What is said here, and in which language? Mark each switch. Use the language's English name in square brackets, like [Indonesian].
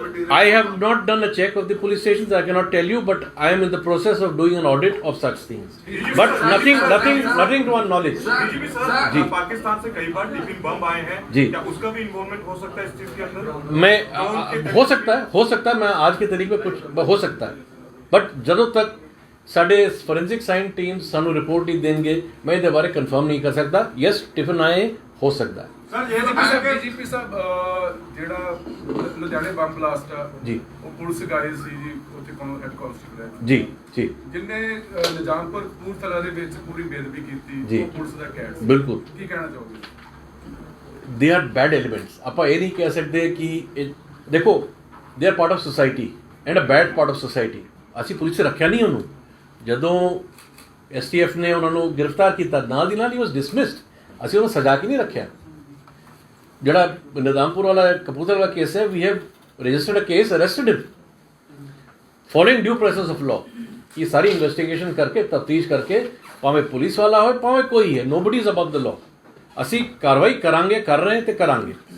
[English] I have not done a check of the police stations, I cannot tell you, but I am in the process of doing an audit of such things, but nothing to our knowledge। [Hindi] जी, पाकिस्तान से कई बार tiffin bomb आए हैं जी, क्या उसका भी involvement हो सकता है इस चीज के अंदर? मैं हो सकता है मैं आज की तारीख में कुछ हो सकता है, बट [Punjabi] ਜਦੋਂ तक ਸਾਡੇ ਫੋਰੈਂਸਿਕ ਸਾਇੰਸ ਟੀਮ ਸਾਨੂੰ ਰਿਪੋਰਟ ਨਹੀਂ ਦੇਣਗੇ ਮੈਂ ਇਹਦੇ ਬਾਰੇ ਕਨਫਰਮ ਨਹੀਂ ਕਰ ਸਕਦਾ। ਯੈਸ ਟਿਫਨ ਆਏ ਹੋ ਸਕਦਾ ਸਰ। ਡੀਜੀਪੀ ਸਾਹਿਬ ਜਿਹੜਾ ਲੁਧਿਆਣੇ ਬੰਬ ਬਲਾਸਟ ਆ ਜੀ, ਉਹ ਪੁਲਿਸ ਗਾਏ ਸੀ ਜੀ, ਉੱਥੇ ਹੈਡ ਕਾਂਸਟੇਬਲ ਹੈ ਜੀ ਜਿੰਨੇ ਨਿਜ਼ਾਮਪੁਰ ਕਪੂਰਥਲਾ ਦੇ ਵਿੱਚ ਪੂਰੀ ਬੇਦਬੀ ਕੀਤੀ ਜੀ, ਉਹ ਪੁਲਿਸ ਦਾ ਕੈਡ ਸੀ। ਬਿਲਕੁਲ। ਕੀ ਕਹਿਣਾ ਚਾਹੋਗੇ? [English] They are bad elements. [Punjabi] ਆਪਾਂ ਇਹ ਨਹੀਂ ਕਹਿ ਸਕਦੇ ਕਿ ਦੇਖੋ [English] They are part of society and a bad part of society. [Punjabi] ਅਸੀਂ ਪੁਲਿਸ ਰੱਖਿਆ ਨਹੀਂ ਉਹਨੂੰ, ਜਦੋਂ STF ਨੇ ਉਹਨਾਂ ਨੂੰ ਗ੍ਰਿਫਤਾਰ ਕੀਤਾ ਨਾਲ ਦੀ ਨਾਲ ਹੀ [English] Was dismissed. [Punjabi] ਅਸੀਂ ਉਹਨੂੰ ਸਜ਼ਾ ਕੇ ਨਹੀਂ ਰੱਖਿਆ। ਜਿਹੜਾ ਨਿਜ਼ਾਮਪੁਰ ਵਾਲਾ ਕਪੂਰਥਲਾ ਵਾਲਾ ਕੇਸ ਹੈ, [English] We have registered a case, arrested him following due process of law. [Hindi] ये सारी इन्वेस्टिगेशन करके तफ्तीश करके भावें पुलिस वाला हो भावें कोई है, [English] nobody is above the law, [Punjabi] ਅਸੀਂ ਕਾਰਵਾਈ ਕਰਾਂਗੇ, ਕਰ ਰਹੇ ਤੇ ਕਰਾਂਗੇ।